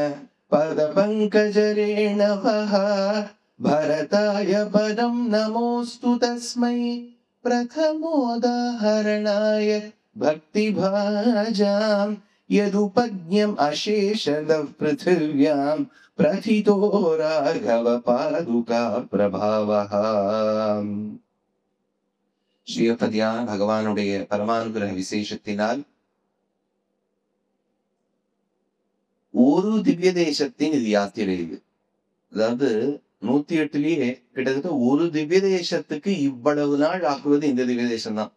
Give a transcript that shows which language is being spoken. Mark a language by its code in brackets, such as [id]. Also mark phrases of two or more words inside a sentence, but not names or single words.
[sa] पदपङ्कजरेणवः भरताय पदं नमोऽस्तु तस्मै प्रथमोदाहरणाय भक्तिभाजां यदुपज्ञम् अशेषदः पृथिव्यां प्रथितो राघव पादुका प्रभावः। [ta] ஸ்ரீயப்பதியான பகவானுடைய பரமானுகிரக விசேஷத்தினால் ஒரு திவ்ய தேசத்தின் இது யாத்திரை இது. அதாவது 108லயே கிட்டத்தட்ட ஒரு திவ்ய தேசத்துக்கு இவ்வளவு நாள் ஆக்குவது இந்த திவ்ய தேசம் தான்.